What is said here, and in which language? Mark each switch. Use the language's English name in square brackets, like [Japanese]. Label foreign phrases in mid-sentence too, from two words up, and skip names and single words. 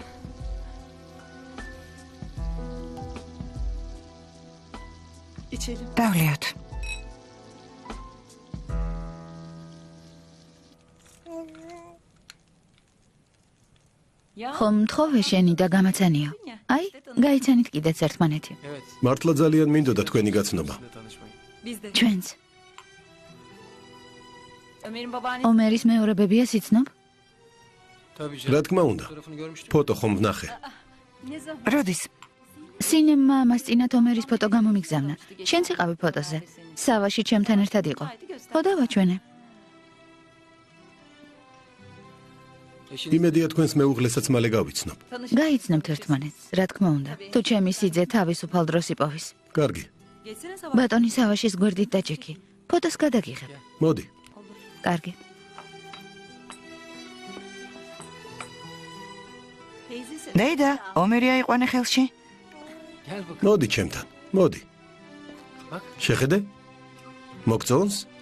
[Turkish] İçelim. [Georgian] დავლიოთ. [Turkish] Ya. [Georgian] ხომ მთხოვე შენი და გამაცანიო. აი, გაიცანით კიდეც ერთმანეთი. [Turkish] Evet. [Georgian] მართლა ძალიან მინდოდა თქვენი გაცნობა. [Turkish] Sizinle tanışmayı. Biz de. [Georgian] ჩვენც. [Turkish] Ömer'in babaannesi. [Georgian] ომერის მეორე ბებია სიცნობ? [Turkish] Tabii [Georgian] რა [Turkish] canım. [Georgian] თქმა უნდა, [Turkish] Fotoğrafını görmüştüm. [Georgian] ფოტო ხომ ვნახე. [Turkish] Ne zaman? [Georgian] როდის? სინემმა ამას წინათ ომერის ფოტო გამომიგზავნა. შენც იყავი ფოტოზე. სავაში ჩემთან ერთად იყო. ფოტოვაჩვენე. [Turkish] Eşiniz [Georgian] იმედია თქვენს მეუღლესაც მალე გავიცნობ. გაიცნობთ ერთმანეთს, რა თქმა უნდა. თუ ჩემი სიძე თავისუფალ დროს იპოვის. კარგი, [Turkish] Geçsene sabah. [Georgian] ბატონი სავაშის გვერდით დაჭიქი. ფოტოს გადაგიღებ. მოდი. კარგი. [Turkish] Teyzesi. [Georgian] დეიდა, ომერი აიყვანე ხელში. [Turkish] gel bakalım. [Georgian] მოდი ჩემთან. მოდი. [Turkish] Bak. [Georgian] შეხედე? მოგწონს?